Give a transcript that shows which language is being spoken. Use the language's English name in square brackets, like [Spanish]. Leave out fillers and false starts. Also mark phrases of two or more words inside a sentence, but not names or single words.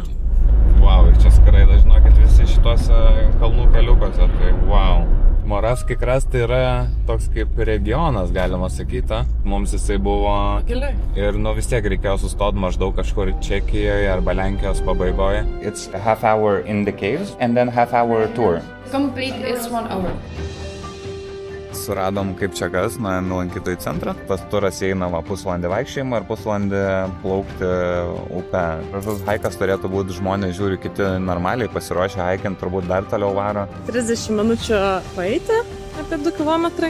[Lithuanian] Wow, ir čia skraida, žinokit, visi šituose kalnų keliukose, tai wow. Moravski Kras tai yra toks kaip regionas, galima sakyti. Mums jisai buvo Keliai. ir vis tiek reikėjo sustoti maždaug kažkur Čekijoje arba Lenkijos pabaigoje. [English] It's a half hour in the caves and then half hour tour. Complete is 1 hour. [Lithuanian] Suradom kaip čia kas, nuėjom į lankytojų centrą. Tas turas eina pusvalandį vaikščiojimą ir pusvalandį plaukti upę. Gražus haikas turėtų būti, žmonės žiūri, kiti normaliai pasiruošę haikint, turbūt dar toliau varo. 30 minučių paeiti, apie 2 kilometrai.